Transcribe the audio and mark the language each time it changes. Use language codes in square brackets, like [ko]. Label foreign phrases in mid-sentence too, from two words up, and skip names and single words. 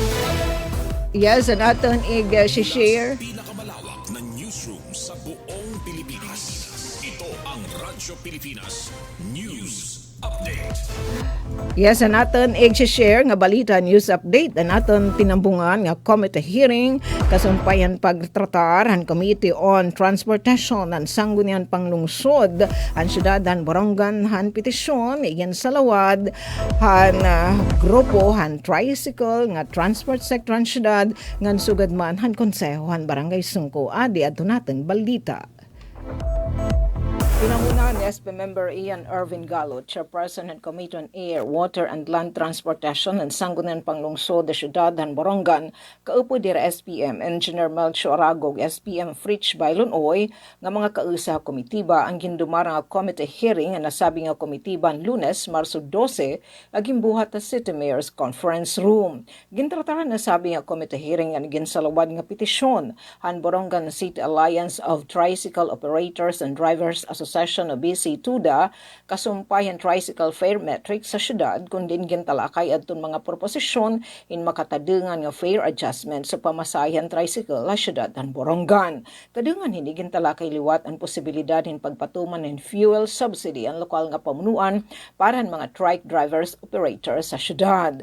[en] Yes, and [war] aton i-share. [tl] Pinakamalawak na newsroom sa buong Pilipinas, ito ang Radyo Pilipinas News Update. [en] Yes, and [war] natin i-share nga balita [en] news update [war] na natin tinambungan nga [en] committee hearing [war] kasumpayan pagtratar ang Committee on Transportation ng Sangguniang Panglungsod ang syudad han Borongan han petisyon igen salawad han grupo han tricycle nga [en] transport sector [war] han syudad ngan sugad man han konseho han Barangay Sungko adi adto natin balita. Pinangunahan ni SP member Ian Irvin Galo, Chairperson ng Committee on Air, Water and Land Transportation ng Sangguniang Panglungsod de Ciudad han Borongan, kaupo dira SPM Engineer Melcho Aragog, SPM Fritz Bailonoy, nga mga kausa komitiba ang gindumarang nga [en] committee hearing [war] nga nasabi nga komitiba Lunes, Marso 12, aging buhat sa City Mayor's Conference Room. Gintrataran nasabi nga [en] committee hearing [war] nga ginsalawad nga petisyon han Borongan City Alliance of Tricycle Operators and Drivers Association o BC-TUDA kasumpayan [en] tricycle fare metric [war] sa syudad kung din gintalakay adton mga proposisyon in makatadengan nga [en] fare adjustment [war] sa pamasayan tricycle sa syudad ng Borongan. Kadengan hindi gintalakay liwat ang posibilidad in pagpatuman ng [en] fuel subsidy [war] ang lokal nga pamunuan para ang mga [en] trike drivers operators [war] sa syudad.